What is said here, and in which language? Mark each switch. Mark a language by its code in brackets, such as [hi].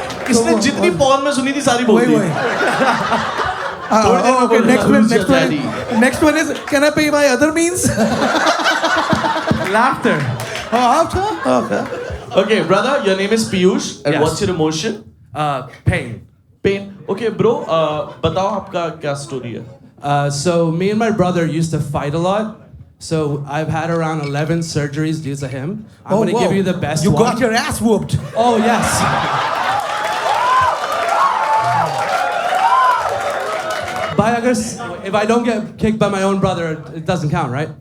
[hi] इसने जितनी पॉन में सुनी थी सारी बोल दी. [en] Okay, next one is, can I pay by other means? Laughter. After? Okay. Okay, brother, your name is Piyush, and Yes. what's your emotion? Pain. Pain. Okay, bro, [hi] बताओ आपका क्या story है? [en] So me and my brother used to fight a lot. So I've had around 11 surgeries due to him. I'm Oh, going to whoa. give you the best You one. got your ass whooped. Oh, yes. If I don't get kicked by my own brother, it doesn't count, right?